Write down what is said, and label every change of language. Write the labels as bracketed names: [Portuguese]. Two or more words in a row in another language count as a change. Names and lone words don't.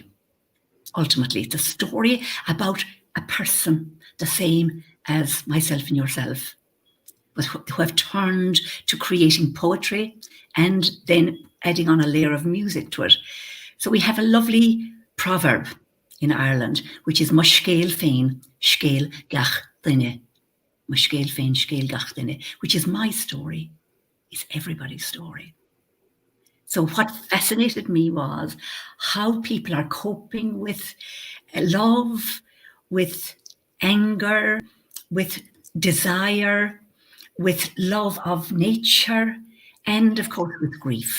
[English] Ultimately, it's a story about a person, the same as myself and yourself, but who have turned to creating poetry and then adding on a layer of music to it. So we have a lovely proverb in Ireland, which is [Irish] Muscéil féin, scéil gach duine. Muscéil féin, scéil gach duine, [English] which is my story, is everybody's story. So what fascinated me was how people are coping with love, with anger, with desire, with love of nature, and of course with grief.